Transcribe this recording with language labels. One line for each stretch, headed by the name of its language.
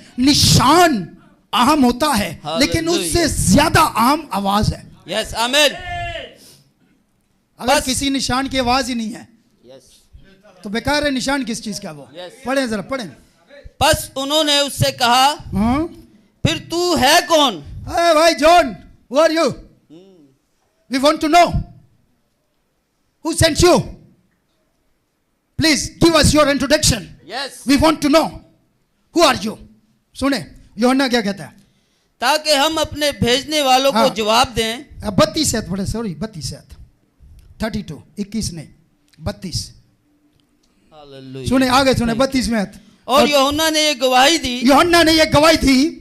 Hindi: निशान अहम होता है लेकिन उससे ज्यादा अहम आवाज है. यस आमीन. अगर किसी निशान की आवाज ही नहीं है तो बेकार है. निशान किस चीज का वो? पढ़ें जरा पढ़ें. बस उन्होंने उससे कहा फिर तू है कौन?
English: भाई John, who are you? We want to know who sent you. Please give us your introduction. Yes. We want to know who are you.
Hindi: सुने यूहन्ना क्या कहता है? ताकि हम अपने भेजने वालों को जवाब दें. 32 आयत पढ़े. सॉरी 32 आयत 32 21 नहीं 32. सुने आगे सुने 32 में आयत. और यूहन्ना ने ये गवाही दी. यूहन्ना ने ये गवाही दी.